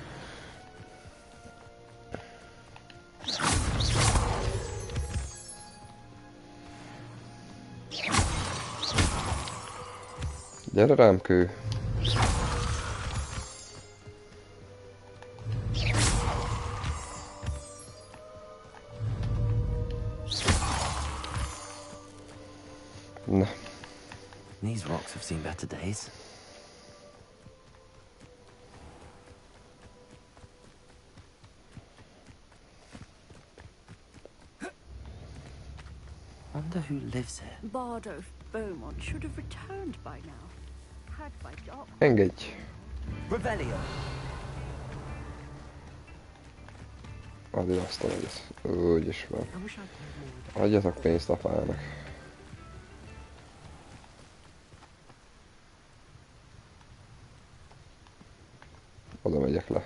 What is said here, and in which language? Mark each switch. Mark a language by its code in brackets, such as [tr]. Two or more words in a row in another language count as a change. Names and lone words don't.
[hu] Gyere rám, kő! Na. [en] These rocks have seen better days. Wonder who lives here. Bardo Beaumont should have returned by now. Had by Doc. [hu] Engedj! Revelio. Add ide azt a nagyot. Úgyis van. Adjatok pénzt apának. Oda megyek le.